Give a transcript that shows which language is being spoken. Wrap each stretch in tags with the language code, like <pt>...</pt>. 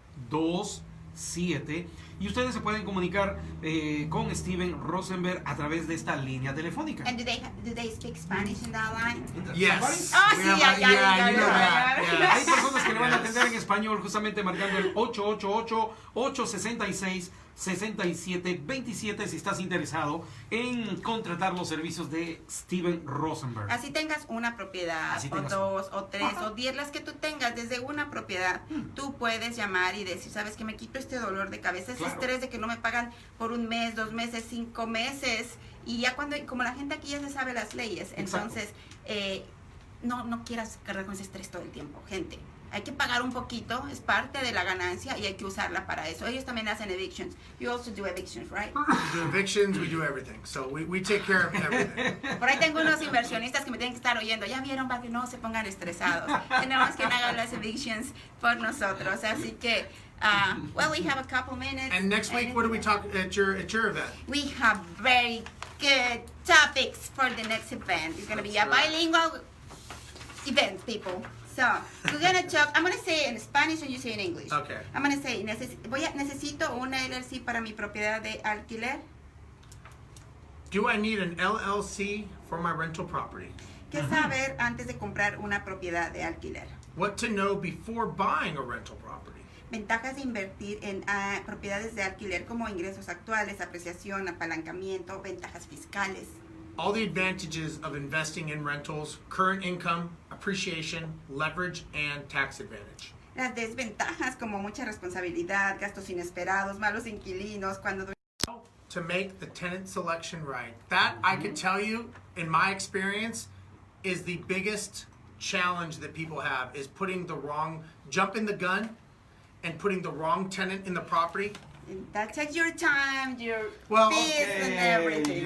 <es>888-866-6727. Y ustedes se pueden comunicar con Steven Rozenberg a través de esta línea telefónica.</es> <en>And do they speak Spanish in that line? Yes.</en> <es>Oh, sí, ya. Hay personas que le van a atender en español, justamente marcando el 888-866-6727 si estás interesado en contratar los servicios de Steven Rozenberg. Así tengas una propiedad, o 2, o 3, o 10, las que tú tengas desde una propiedad, tú puedes llamar y decir, sabes que me quito este dolor de cabeza, ese estrés de que no me pagan por 1 mes, 2 meses, 5 meses, y ya como la gente aquí ya se sabe las leyes, entonces no quieras cargar con ese estrés todo el tiempo, gente. Hay que pagar un poquito, es parte de la ganancia y hay que usarla para eso. Ellos también hacen evictions.</es> <en>You also do evictions, right? We do evictions, we do everything. So we take care of everything.</en> <es>Por ahí tengo unos inversionistas que me tienen que estar oyendo. Ya vieron, para que no se pongan estresados. Tenemos que hagan las evictions por nosotros. Así que,</es> <en>well, we have a couple minutes. And next week, what do we talk at your event? We have very good topics for the next event. It's going to be a bilingual event, people. So, we're going to talk, I'm going to say in Spanish and you say in English. Okay. I'm going to say,</en> <es>necesito una LLC para mi propiedad de alquiler.</es> <en>Do I need an LLC for my rental property?</en> <es>¿Qué saber antes de comprar una propiedad de alquiler?</es> <en>What to know before buying a rental property?</en> <es>Ventajas de invertir en propiedades de alquiler como ingresos actuales, apreciación, apalancamiento, ventajas fiscales.</es> <en>All the advantages of investing in rentals, current income, appreciation, leverage, and tax advantage.</en> <es>Las desventajas como mucha responsabilidad, gastos inesperados, malos inquilinos, cuando...</es> <en>To make the tenant selection right. That, I can tell you, in my experience, is the biggest challenge that people have, is jumping the gun and putting the wrong tenant in the property. That takes your time, your fees and everything.</en>